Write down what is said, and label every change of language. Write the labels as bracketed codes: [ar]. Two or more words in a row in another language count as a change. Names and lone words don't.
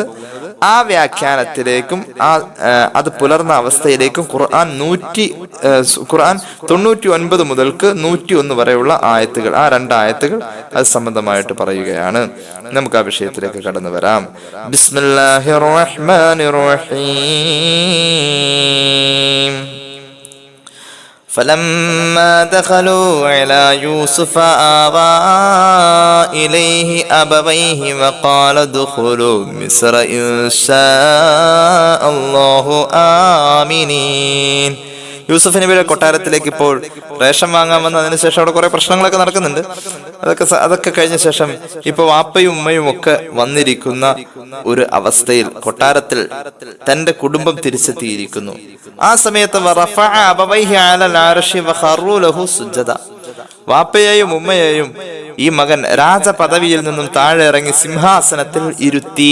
[ml] ആ വ്യാഖ്യാനത്തിലേക്കും അത് പുലർന്ന അവസ്ഥയിലേക്കും ഖുർആൻ 99 മുതൽക്ക് 101 വരെയുള്ള ആയത്തുകൾ, ആ 2 ആയത്തുകൾ അത് സംബന്ധമായിട്ട് പറയുകയാണ്. നമുക്ക് ആ വിഷയത്തിലേക്ക് കടന്നു വരാം. [ar] بسم الله الرحمن الرحيم. فلما دخلوا على يوسف آوى إليه أبويه وقال ادخلوا مصر إن شاء الله آمنين. [ml] യൂസുഫ് നബിയുടെ കൊട്ടാരത്തിലേക്ക് ഇപ്പോൾ റേഷൻ വാങ്ങാൻ വന്ന് അതിനുശേഷം അവിടെ കുറെ പ്രശ്നങ്ങളൊക്കെ നടക്കുന്നുണ്ട്. അതൊക്കെ കഴിഞ്ഞ ശേഷം ഇപ്പൊ വാപ്പയും ഉമ്മയും ഒക്കെ വന്നിരിക്കുന്ന ഒരു അവസ്ഥയിൽ കൊട്ടാരത്തിൽ തന്റെ കുടുംബം തിരിച്ചെത്തിയിരിക്കുന്നു. ആ സമയത്ത് വാപ്പയെയും ഉമ്മയെയും ഈ മകൻ രാജപദവിയിൽ നിന്നും താഴെ ഇറങ്ങി സിംഹാസനത്തിൽ ഇരുത്തി.